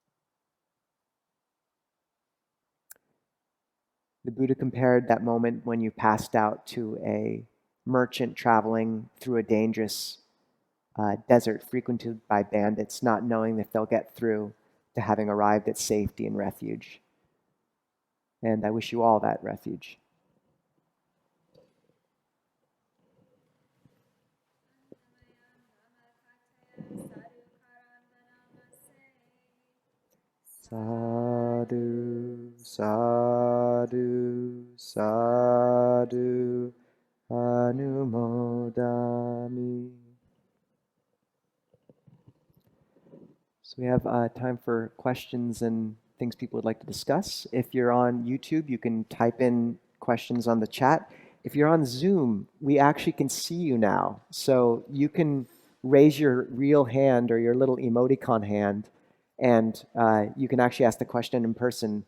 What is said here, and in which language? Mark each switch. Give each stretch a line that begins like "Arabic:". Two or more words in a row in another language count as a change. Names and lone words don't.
English: The Buddha compared that moment when you passed out to a merchant traveling through a dangerous desert frequented by bandits, not knowing if they'll get through, to having arrived at safety and refuge. And I wish you all that refuge.
Pali: Sadhu, sadhu, sadhu, anumodami.
English: So we have time for questions and things people would like to discuss. If you're on YouTube, you can type in questions on the chat. If you're on Zoom, we actually can see you now. So you can raise your real hand or your little emoticon hand, and you can actually ask the question in person.